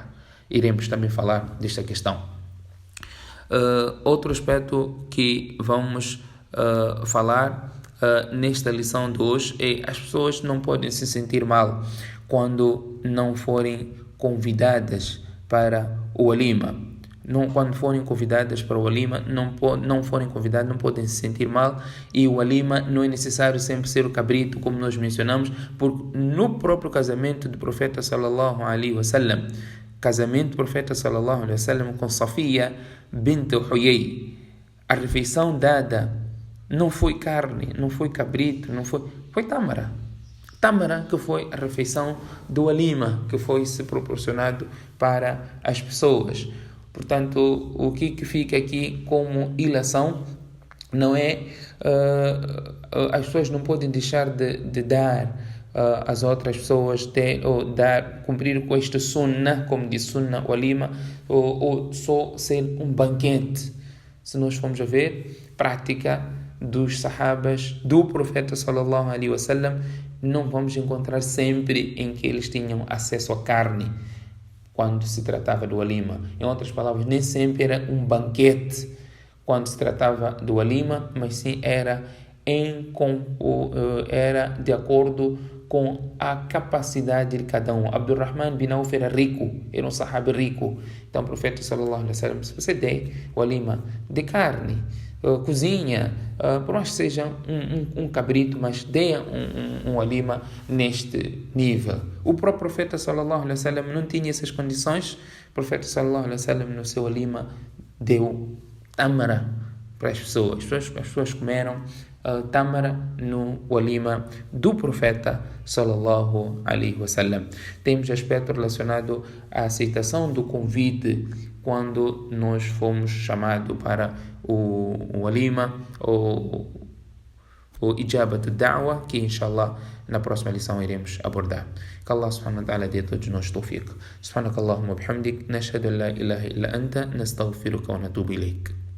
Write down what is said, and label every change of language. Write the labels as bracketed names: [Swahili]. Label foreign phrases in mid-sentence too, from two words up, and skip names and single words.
[Portuguese] Iremos também falar desta questão. Outro aspecto que vamos falar nesta lição de hoje é: as pessoas não podem se sentir mal quando não forem convidadas para o walima. Quando forem convidadas para o walima, não forem convidadas, não podem se sentir mal. E o walima não é necessário sempre ser o cabrito, como nós mencionamos, porque no próprio casamento do profeta [Arabic] صلى الله عليه وسلم, [Portuguese] casamento do profeta [Arabic] صلى الله عليه وسلم [Portuguese] com Safia bint Huyay, a refeição dada não foi carne, não foi cabrito, foi tâmara, que foi a refeição do walima, que foi se proporcionado para as pessoas. Portanto, o que fica aqui como ilação não é, as pessoas não podem deixar de dar às outras pessoas, cumprir com este sunnah, como diz sunnah walima, ou só ser um banquete. Se nós formos a ver, prática dos sahabas, do profeta [Arabic] صلى الله عليه وسلم, [Portuguese] não vamos encontrar sempre em que eles tinham acesso à carne, quando se tratava do walima. Em outras palavras, nem sempre era um banquete quando se tratava do walima, mas sim era de acordo com a capacidade de cada um. Abdurrahman bin Auf era rico, era um sahabi rico. Então o profeta [Arabic] صلى الله عليه وسلم, [Portuguese] se você der walima de carne, cozinha, por mais que seja um cabrito, mas dê um walima neste nível. O próprio profeta [Arabic] صلى الله عليه وسلم [Portuguese] não tinha essas condições. O profeta [Arabic] صلى الله عليه وسلم [Portuguese] no seu walima deu tamara para as pessoas. As pessoas comeram tamara no walima do profeta [Arabic] صلى الله عليه وسلم. [Portuguese] Temos aspecto relacionado à aceitação do convite quando nós fomos chamados para o walima ou [Arabic] إجابة الدعوة, [Portuguese] que inshallah na próxima lição iremos abordar. Que [Arabic] الله سبحانه وتعالى [Portuguese] dê a todos nós tawfiq. [Arabic] سبحانك اللهم بحمدك، نشهد أن لا إله إلا أنت، نستغفرك ونتوب إليك.